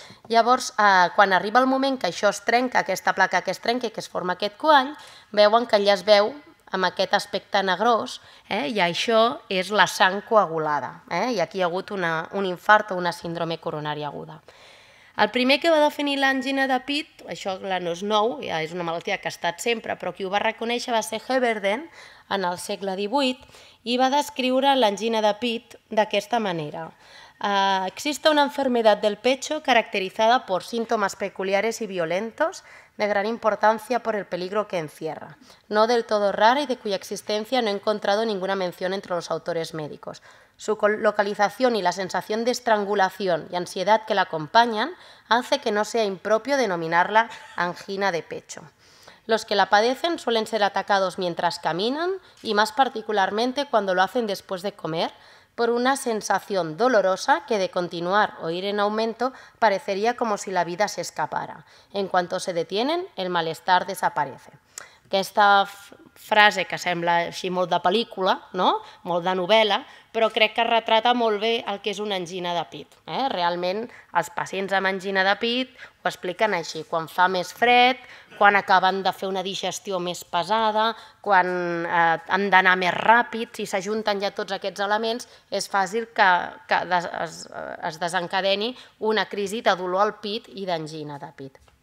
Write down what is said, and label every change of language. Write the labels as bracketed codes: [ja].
[ca] Llavors, quan arriba el moment que això es trenca, aquesta placa que es trenca i que es forma aquest coall, veuen que ja es veu amb aquest aspecte negrós, i això és la sang coagulada, i aquí hi ha hagut un infart o una síndrome coronària aguda. El primer que va definir l'angina de pit, això no és nou, és una malaltia que ha estat sempre, però qui ho va reconèixer va ser Heberden en el segle XVIII i va descriure l'angina de pit d'aquesta manera. [es] Existe una enfermedad del pecho caracterizada por síntomas peculiares y violentos de gran importancia por el peligro que encierra, no del todo rara y de cuya existencia no he encontrado ninguna mención entre los autores médicos. Su localización y la sensación de estrangulación y ansiedad que la acompañan hace que no sea impropio denominarla angina de pecho. Los que la padecen suelen ser atacados mientras caminan y más particularmente cuando lo hacen después de comer, por una sensación dolorosa que de continuar o ir en aumento parecería como si la vida se escapara. En cuanto se detienen, el malestar desaparece. [ca] Aquesta frase que sembla així molt de pel·lícula, molt de novel·la, però crec que retrata molt bé el que és una angina de pit. Realment, els pacients amb angina de pit ho expliquen així. Quan fa més fred, quan acaben de fer una digestió més pesada, quan han d'anar més ràpid, si s'ajunten ja tots aquests elements, és fàcil que es desencadeni una crisi de dolor al pit i d'angina de pit.